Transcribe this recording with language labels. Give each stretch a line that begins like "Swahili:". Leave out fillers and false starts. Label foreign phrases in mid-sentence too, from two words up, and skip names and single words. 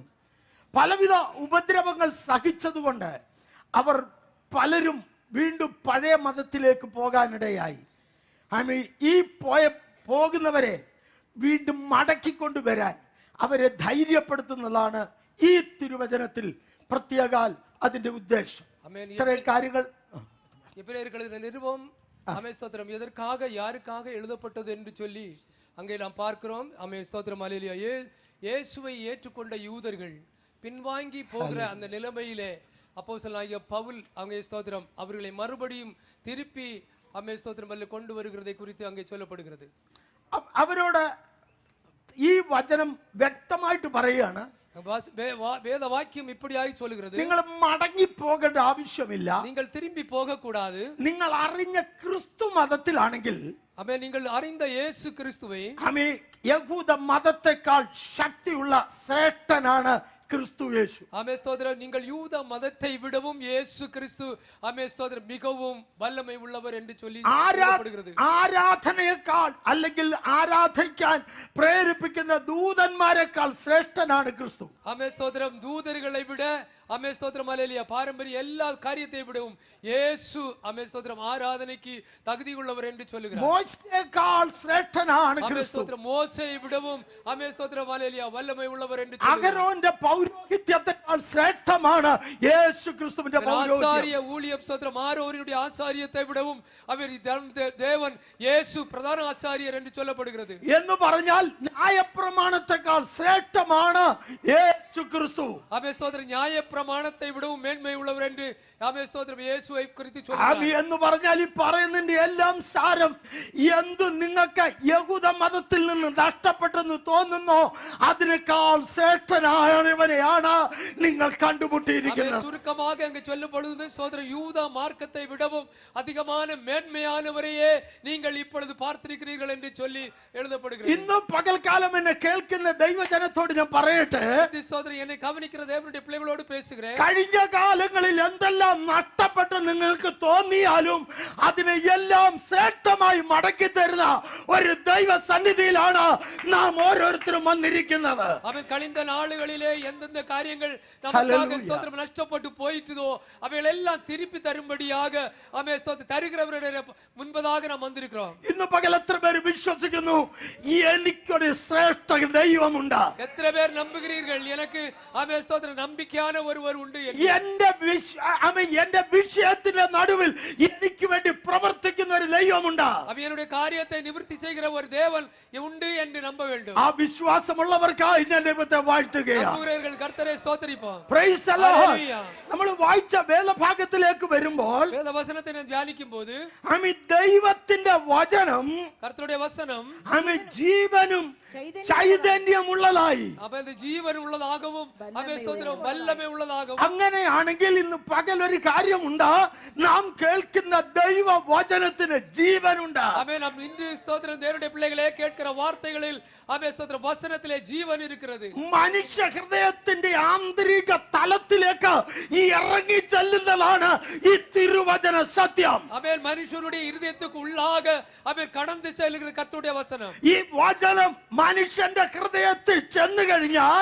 Malayalam: പലവിധ ഉപദ്രവങ്ങൾ സഹിച്ചതുകൊണ്ട് അവർ പലരും വീണ്ടും പഴയ മതത്തിലേക്ക് പോകാനിടയായി. ഈ പോകുന്നവരെ വീണ്ടും മടക്കിക്കൊണ്ടുവരാൻ അവരെ ധൈര്യപ്പെടുത്തുന്നതാണ് ഈ തിരുവചനത്തിൽ പ്രത്യേകാൽ അതിന്റെ ഉദ്ദേശം. ഇത്രയും കാര്യങ്ങൾ
Tamil: நிருபம் எதற்காக யாருக்காக எழுதப்பட்டது என்று சொல்லி அங்கே நாம் பார்க்கிறோம். ஆமென், ஸ்தோத்திரம், அல்லேலூயா. இயேசுவை ஏற்றுக்கொண்ட யூதர்கள் பின்வாங்கி போகிற அந்த நிலைமையிலே அப்போஸ்தலனாகிய பவுல் அங்கே ஸ்தோத்திரம் அவர்களை மறுபடியும் திருப்பி ஆமென் ஸ்தோத்திரம் அல்ல கொண்டு வருகிறதை குறித்து அங்கே சொல்லப்படுகிறது.
Malayalam: അവരോട് ഈ വചനം വ്യക്തമായിട്ട് പറയുകയാണ്,
Tamil: வேதவாக்கியம் இப்படியாய் சொல்கிறது,
Malayalam: നിങ്ങൾ മടങ്ങി പോകേണ്ട ആവശ്യമില്ല.
Tamil: நீங்கள் திரும்பி போக கூடாது.
Malayalam: നിങ്ങൾ അറിഞ്ഞ ക്രിസ്തു മതത്തിലാണെങ്കിൽ,
Tamil: ஆமென், நீங்கள் அறிந்த இயேசு கிறிஸ்துவை,
Malayalam: ആമേൻ, യഹൂദ മതത്തെക്കാൾ ശക്തിയുള്ള ശ്രേഷ്ഠനാണ് ക്രിസ്തു യേശു.
Tamil: ஆமென் ஸ்தோத்திரம், நீங்கள் யூத மதத்தை விடவும் இயேசு கிறிஸ்து ஆமென் ஸ்தோத்திரம் மிகவும் வல்லமை உள்ளவர் என்று சொல்லி சொல்லப்படுகிறது.
Malayalam: ആരാധനയേക്കാൾ അല്ലെങ്കിൽ ആരാധിക്കാൻ പ്രേരിപ്പിക്കുന്ന ദൂതന്മാരെക്കാൾ ശ്രേഷ്ഠനാണ് ക്രിസ്തു.
Tamil: ஆமென் ஸ்தோத்திரம், தூதர்களை விட ஆமென் ஸ்தோத்திரம் அல்லேலூயா பாரம்பரிய எல்லா காரியத்தை விடவும் இயேசு ஆமென் ஸ்தோத்திரம் ஆராதனைக்கு தகுதி உள்ளவர் என்று சொல்லுகிறார்.
Malayalam: മോശയേക്കാൾ ശ്രേഷ്ഠനാണ്
Tamil: ஆமென்
Malayalam: ക്രിസ്തു.
Tamil: ஸ்தோத்திரம், மோசேயை விடவும் ஆமென் ஸ்தோத்திரம் அல்லேலூயா வல்லமை உள்ளவர் என்று சொல்லுகிறார்.
Malayalam: അഹരോന്റെ പൗരോഹിത്യത്തെക്കാൾ ശ്രേഷ്ഠമാണ് യേശു ക്രിസ്തുവിന്റെ പൗരോഹിത്യം.
Tamil: ஆசாரிய ஊழியம் ஸ்தோத்திரம் ஆரோனுடைய ஆசாரியத்தை விடவும் அவர் தேவன் இயேசு பிரதான ஆசாரியர் என்று சொல்லப்படுகிறது.
Malayalam: എന്ന് പറഞ്ഞാൽ ന്യായപ്രമാണത്തെക്കാൾ ശ്രേഷ്ഠമാണ് യേശു ക്രിസ്തു.
Tamil: ஆமென் ஸ்தோத்திரம், நியாய பிரமாணத்தை விடவும் மேன்மை உள்ளவர் என்று ஆமென்
Malayalam: സ്തോത്രം യേശുവെ കുറിച്ച് ആമി
Tamil: சொல்கிறார்.
Malayalam: എന്ന് പറഞ്ഞാൽ ഈ പറയുന്നതിന്റെ എല്ലാം സാരം എന്ത് നിങ്ങൾക്ക് യഹൂദ മതത്തിൽ നിന്ന് നഷ്ടപ്പെട്ടെന്ന് തോന്നുന്നോ അതിനേക്കാൾ ശ്രേഷ്ഠനായവനെയാണ് നിങ്ങൾ കണ്ടുമുട്ടിയിരിക്കുന്നത്.
Tamil: சுருக்கமாக அங்கு சொல்லும் பொழுது சோதரர் யூதா மார்க்கத்தை விடவும் அதிகமான மேன்மையானவரையே நீங்கள் இப்பொழுது பார்த்திருக்கிறீர்கள் என்று சொல்லி எழுதப்படுகிறது.
Malayalam: ഇന്ന് പകൽക്കാലം എന്നെ കേൾക്കുന്ന ദൈവജനത്തോട് ഞാൻ പറയട്ടെ,
Tamil: சோதரர், என்னை கவனிக்கிற தேவனுடைய பிள்ளைகளோடு பேசுகிறேன்.
Malayalam: കഴിഞ്ഞ കാലങ്ങളിൽ എന്തെല്ലാം നഷ്ടപ്പെട്ട് നിങ്ങൾക്ക് തോന്നിയാലും അതിനെ എല്ലാം ശ്രേഷ്ഠമായി മടക്കി തരുന്ന ഒരു ദൈവ സന്നിധിയിലാണ് നാം ഓരോരുത്തരും വന്നിരിക്കുന്നത്.
Tamil: அவன் கழிந்த நாளுகளிலே எந்தெந்த காரியங்கள் நமக்காக ஸ்தோத்திரம் நஷ்டப்பட்டு போயிட்டதோ அவைகள் எல்லாம் திருப்பி தரும்படியாக அவன் ஸ்தோத்திரம் தருகிறவருடைய முன்பதாக நாம் வந்திருக்கிறோம்.
Malayalam: ഇന്ന് പകൽ എത്ര പേര് വിശ്വസിക്കുന്നു എനിക്കൊരു ശ്രേഷ്ഠ ദൈവമുണ്ട്?
Tamil: எத்தனை பேர் நம்புகிறீர்கள் எனக்கு அவன் ஸ்தோத்திரம் நம்பிக்கையான ஒருவர் உண்டு என்று?
Malayalam: എന്റെ വിഷയത്തിന്റെ നടുവിൽ എനിക്ക് വേണ്ടി പ്രവർത്തിക്കുന്ന ഒരു ദൈവമുണ്ട്.
Tamil: அவன் என்னுடைய காரியத்தை நிவர்த்தி செய்கிற ஒரு தேவன் உண்டு என்று நம்ப வேண்டும்.
Malayalam: ആ വിശ്വാസമുള്ളവർക്കായി ഞാൻ ദൈവത്തെ വാഴ്ത്തുകയാണ്.
Tamil: நம்புகிறவர்கள் கர்த்தரை ஸ்தோத்திரிப்போம்.
English: Praise the Lord.
Malayalam: നമ്മൾ വായിച്ച വേദഭാഗത്തിലേക്ക് വരുമ്പോൾ
Tamil: வேத வசனத்தை நாம் தியானிக்கும் போது
Malayalam: ദൈവത്തിന്റെ വചനം
Tamil: கர்த்தருடைய வசனம்
Malayalam: ജീവനും ചൈതന്യമുള്ളതായി,
Tamil: அப்ப ജീവൻ உள்ளதாகவும் அவன் ஸ்தோத்திரம் வல்லமை உள்ளதாகவும்.
Malayalam: അങ്ങനെയാണെങ്കിൽ ഇന്ന് പകൽ ഒരു കാര്യമുണ്ട്, നാം കേൾക്കുന്ന ദൈവ വചനത്തിന് ജീവനുണ്ട്.
Tamil: ஆமென். நாம் இன்று ஸ்தோத்திரம் தேவனுடைய பிள்ளைகளே கேட்கிற வார்த்தைகளில் ஆமென் ஸ்தோத்திரம் வசனத்திலே ஜீவன் இருக்கிறது.
Malayalam: മനുഷ്യ ഹൃദയത്തിന്റെ ആന്തരിക തലത്തിലേക്ക് ഈ ഇറങ്ങി ചെല്ലുന്നതാണ് ഈ തിരുവചന സത്യം.
Tamil: ஆமென். மனுஷனுடைய இதயத்துக்கு உள்ளாக ஆமென் கடந்து செல்லுகிறது கர்த்தருடைய வசனம்.
Malayalam: ഈ വചനം മനുഷ്യന്റെ ഹൃദയത്തിൽ ചെന്നു കഴിഞ്ഞാൽ